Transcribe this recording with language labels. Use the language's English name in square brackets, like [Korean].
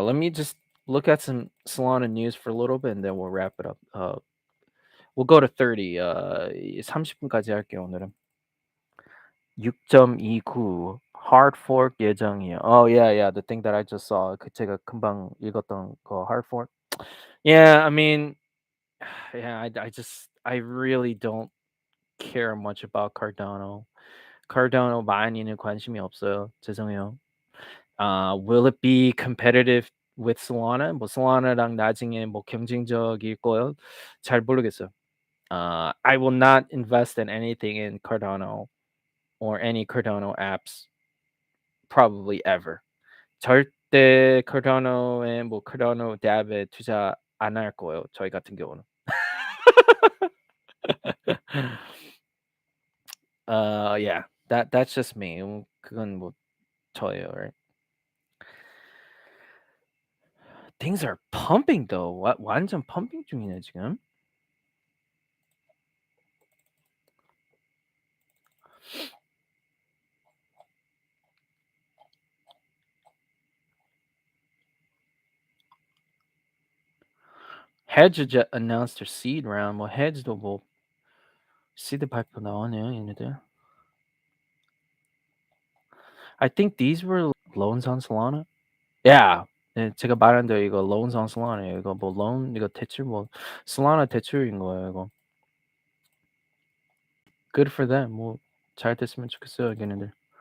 [English] Let me just look at some Solana news for a little bit and then we'll wrap it up. We'll go to 30. [Korean] 30분까지 할게요 오늘은. 6.29 hard fork 예정이에요. [English] Oh yeah, the thing that I just saw. [Korean] 그 제가 금방 읽었던 거 hard fork. [English] Yeah, I mean, yeah, I really don't care much about Cardano. [Korean] Cardano 많이는 관심이 없어요. 죄송해요. [English] Will it be competitive with Solana? [Korean] 뭐 Solana랑 나중에 뭐 경쟁적일 거요? 잘 모르겠어요. [English] I will not invest in anything in Cardano or any Cardano apps probably ever. [Korean] 절대 Cardano에 뭐 Cardano dApp에 투자 안 할 거예요. 저희 같은 경우는. [English] Yeah, that's just me. [Korean] 그건 뭐 저예요, right? [English] Things are pumping though. [Korean] 완전 펌핑 중이네 지금. [English] Hedge just announced their seed round. [Korean] 뭐 Hedge도 뭐 seed 발표 나오네요, 얘네들. [English] I think these were loans on Solana. Yeah. [Korean] 네, 제가 말한 대로 이거 [English] loans on Solana [Korean] 예요. 이거 뭐 loan 이거 대출 뭐 Solana 대출인 거예요, 이거. [English] Good for them. [Korean] 뭐 잘 됐으면 좋겠어요, 걔네들.